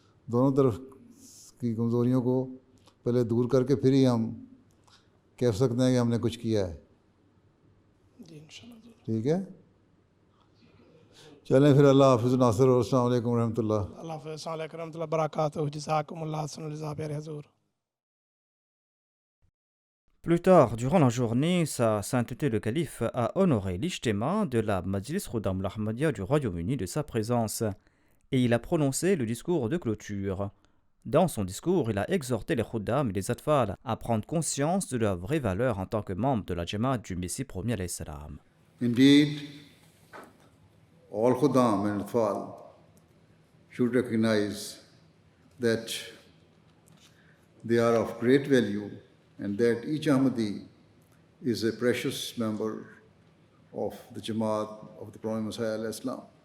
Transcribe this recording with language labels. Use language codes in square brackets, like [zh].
[ur] دونوں طرف کی کمزوریوں کو پہلے دور کر کے پھر ہی ہم کہہ سکتے ہیں کہ ہم نے کچھ کیا ہے. ٹھیک ہے. چلیں پھر. اللہ حافظ ناصر. اور السلام علیکم ورحمۃ اللہ. اللہ حافظ. السلام علیکم ورحمۃ اللہ وبرکاتہ. جزاکم اللہ حسن الجزا پیارے حضور. [fr] Plus tard, durant la journée, Sa Sainteté le Calife a honoré l'Ijtima de la Majlis Khuddam al-Ahmadiyya du Royaume-Uni de sa présence, et il a prononcé le discours de clôture. Dans son discours, il a exhorté les Khuddam et les Atfal à prendre conscience de leur vraie valeur en tant que membres de la Jamaat du Messie premier alayhi salam. [en] Indeed, all Khuddam and Atfal should recognize that they are of great value and that each Ahmadi is a precious member of the Jamaat of the Prophet Messiah alayhi salam.